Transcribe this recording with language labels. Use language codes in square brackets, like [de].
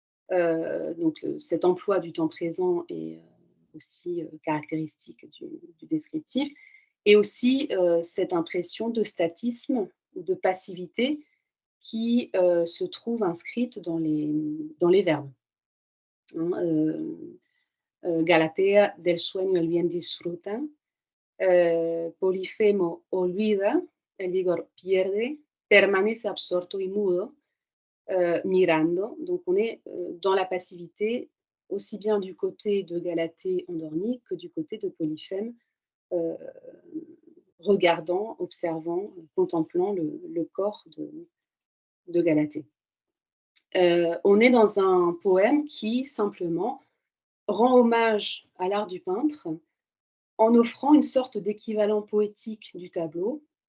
[fr] Donc cet emploi du temps présent est aussi caractéristique du descriptif. Et aussi cette impression de statisme ou de passivité qui se trouve inscrite dans les verbes. [es] Hein, Galatea del sueño el bien disfruta, Polifemo olvida, el vigor pierde, permanece absorto y mudo, mirando. [fr] Donc on est dans la passivité, aussi bien du côté de Galatée endormie que du côté de Polyphème, euh, regardant, observant, contemplant le corps de Galatée. On est dans un poème qui simplement rend hommage à l'art du peintre en offrant une sorte d'équivalent poétique du tableau,